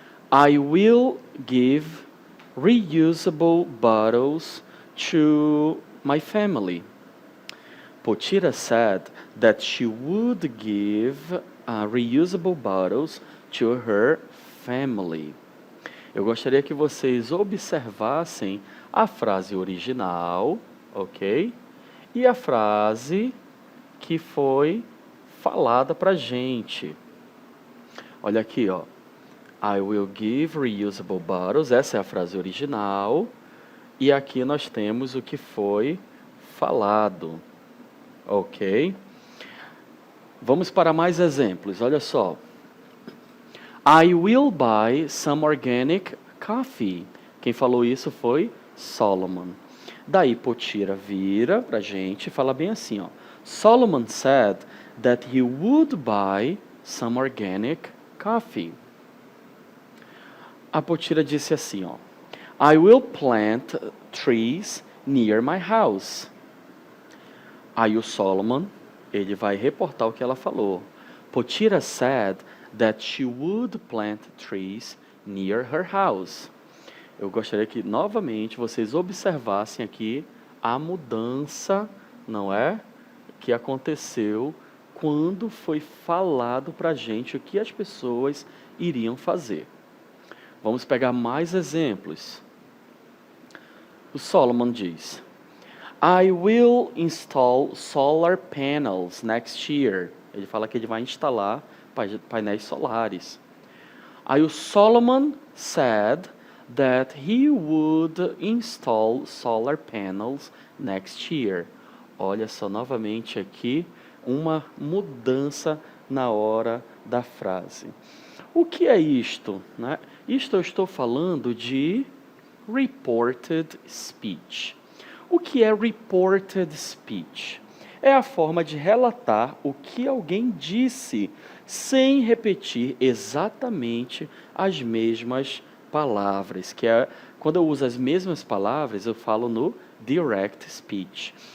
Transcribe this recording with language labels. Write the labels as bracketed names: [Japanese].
[English] I will give reusable bottles to my family. Potira said that she would give reusable bottles to her family. [Portuguese] Eu gostaria que vocês observassem a frase original, ok? E a frase que foi falada pra gente. Olha aqui, ó. [English] I will give reusable bottles. [Portuguese] Essa é a frase original. E aqui nós temos o que foi falado. Ok? Vamos para mais exemplos. Olha só. [English] I will buy some organic coffee. [Portuguese] Quem falou isso foi Solomon. Daí Potira vira pra gente e fala bem assim, ó. [English] Solomon said that he would buy some organic coffee. [Portuguese] A Potira disse assim, ó. [English] I will plant trees near my house. [Portuguese] Aí o Solomon, ele vai reportar o que ela falou. [English] Potira said that she would plant trees near her house. [Portuguese] Eu gostaria que, novamente, vocês observassem aqui a mudança, não é? Que aconteceu quando foi falado para a gente o que as pessoas iriam fazer. Vamos pegar mais exemplos. O Solomon diz: [English] I will install solar panels next year. [Portuguese] Ele fala que ele vai instalar painéis solares. Aí o [English] Solomon said that he would install solar panels next year. [Portuguese] Olha só, novamente aqui, uma mudança na hora da frase. O que é isto, né? Isto eu estou falando de reported speech. O que é reported speech? É a forma de relatar o que alguém disse, sem repetir exatamente as mesmas palavras, que é quando eu uso as mesmas palavras, eu falo no direct speech.